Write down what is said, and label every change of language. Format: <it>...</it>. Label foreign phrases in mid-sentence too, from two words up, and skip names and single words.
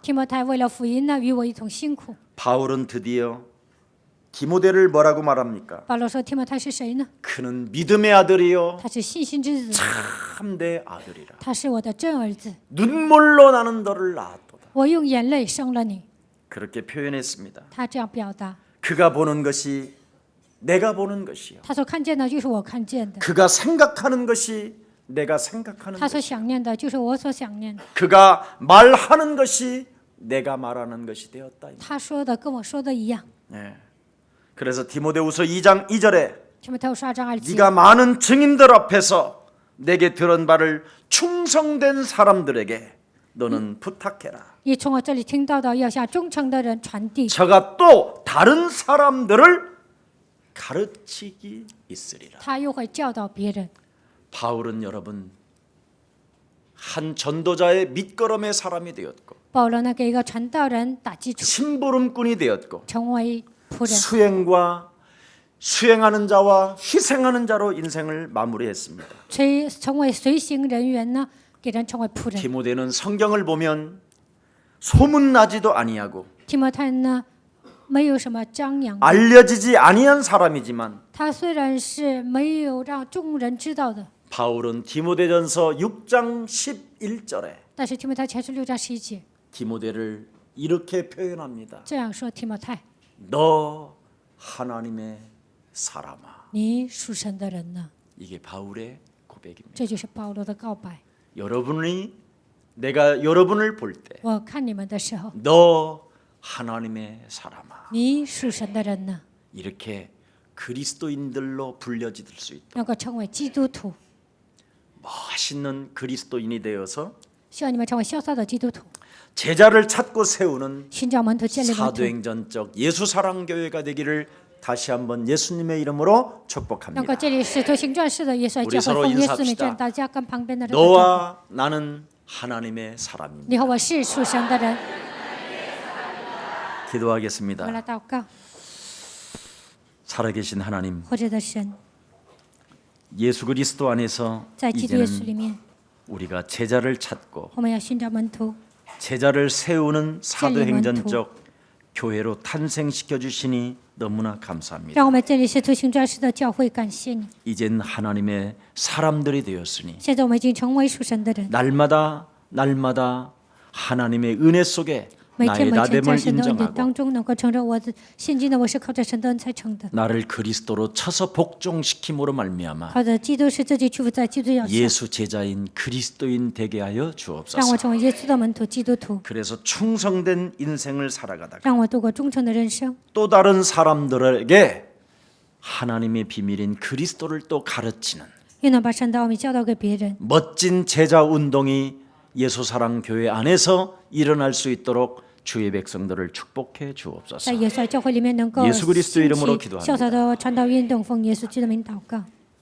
<zh>提摩太为了福音呢，与我一同辛苦。</zh> <ko>바울은 드디어 디모데를 뭐라고 말합니까?</ko> <zh>保罗说提摩太是谁呢？</zh> <ko>그는 믿음의 아들이요</ko> <zh>他是信心之子，</zh> <ko>참내 아들이라.</ko> <zh>他是我的真儿子。</zh> <ko>눈물로 나는 너를 낳았도다.</ko> <zh>我用眼泪生了你。</zh> <ko>그렇게 표현했습니다.</ko> <zh>他这样表达，</zh> <ko>그가 보는 것이 내가 보는 것이요.</ko> <zh>他所看见的就是我看见的，</zh> <ko>그가 생각하는 것이 내가 생각하는</ko> <zh>他所</zh> <ko>것.</ko> <zh>想念的就是我所想念的，</zh> <ko>그가 말하는 것이 내가 말하는 것이 되었다.</ko> <zh>他说的跟我说的一样。</zh> <ko>네. 그래서 디모데후서 2장 2절에</ko> <zh>提摩太书2章2节，</zh> <ko>네가 많은 증인들 앞에서 내게 들은 바를 충성된 사람들에게 너는 부탁해라.</ko> <zh>你从我这里听到的，要向忠诚的人传递。</zh> <ko>저가 또 다른 사람들을 가르치기 있으리라.</ko> <zh>他又会教导别人。</zh> <ko>바울은 여러분 한 전도자의 밑거름의 사람이 되었고</ko> <zh>保罗呢，给一个传道人打基础，</zh> <ko>심부름꾼이 되었고</ko> <zh>成为仆人，</zh> <ko>수행하는 자와 희생하는 자로 인생을 마무리했습니다.</ko> <zh>成为随行人员呢，给人成为仆人。</zh> <ko>디모데는 성경을 보면 소문나지도 아니하고</ko> <zh>提摩太呢，没有什么张扬，</zh> <ko>알려지지 아니한 사람이지만</ko> <zh>他虽然是没有让众人知道的，</zh> <ko>바울은 디모데전서 6장 11절에</ko> <zh>但是提摩太前书6章11节</zh> <ko>디모데를 이렇게 표현합니다.</ko> <zh>这样说：提摩太，</zh> <ko>너 하나님의 사람아.</ko> <zh>你属神的人呢？</zh> <ko>이게 바울의 고백입니다.</ko> <zh>这就是保罗的告白。</zh> <ko>내가 여러분을 볼 때</ko> <zh>我看你们的时候，</zh> <ko>너 하나님의 사람아.</ko> <zh>你属神的人呢，</zh> <ko>이렇게 그리스도인들로 불려질 수 있다.</ko> <zh>能够成为基督徒。</zh> <ko>멋있는 그리스도인이 되어서</ko> <zh>希望你们成为潇洒的基督徒，</zh> <ko>제자를 찾고 세우는</ko> <zh>寻找门徒，建立门徒，</zh> <ko>사도행전적 예수사랑교회가 되기를 다시 한번 예수님의 이름으로</ko> <zh>能</zh> <ko>축복합니다.</ko> <zh>够建立使徒行传式的耶稣教会，</zh> <ko>서로</ko> <zh>奉耶稣</zh> <ko>인사합시다.</ko> <zh>名劝大家跟旁边的人打招呼。</zh> <ko>너와 나는 하나님의 사람입니다.</ko> <zh>你和我是属神的人，我们</zh> <ko>기도하겠습니다.</ko> <zh>来祷告。</zh> <ko>살아계신 하나님,</ko> <zh>活着的神，</zh> <ko>예수 그리스도 안에서</ko> <zh>在基督耶稣</zh> <ko>이제는</ko> <zh>里面，</zh> <ko>우리가 제자를 찾고</ko> <zh>我们要寻找门徒，</zh> <ko>제자를 세우는 사도행전적 교회로 탄생시켜 주시니 너무나 감사합니다.</ko> <zh>让我们建立使徒行传式的教会。感谢你，</zh> <ko>이젠 하나님의 사람들이 되었으니</ko> <zh>现在我们已经成为属神的人，</zh> <ko>날마다 하나님의 은혜 속에</ko> <zh>每天</zh> <ko>나의</ko> <zh>每天在</zh> <ko>나됨을</ko> <zh>神的恩典</zh> <ko>인정하고</ko> <zh>当中，能够承认我的现今的我是靠着神的恩才成的，</zh> <ko>나를 그리스도로 쳐서 복종시킴으로 말미암아</ko> <zh>靠着基督是自己屈服在基督脚下，</zh> <ko>예수 제자인 그리스도인 되게 하여</ko> <zh>让我</zh> <ko>주옵소서.</ko> <zh>成为耶稣的门徒，基督徒，</zh> <ko>그래서 충성된 인생을 살아가다가</ko> <zh>让我度过忠诚的人生，</zh> <ko>또 다른 사람들에게 하나님의 비밀인 그리스도를 또 가르치는</ko> <zh>又能把神的奥秘教导给别人。</zh> <ko>멋진 제자 운동이 예수사랑 교회 안에서 일어날 수 있도록 주의 백성들을 축복해</ko> <zh>在</zh> <ko>주옵소서.</ko> <zh>耶稣教会里面能够</zh> <ko>예수 그리스도</ko> <zh>兴</zh> <ko>이름으로</ko> <zh>起</zh> <ko>기도합니다.</ko> <zh>潇洒的传道运动，奉耶稣基督的名祷告。</zh>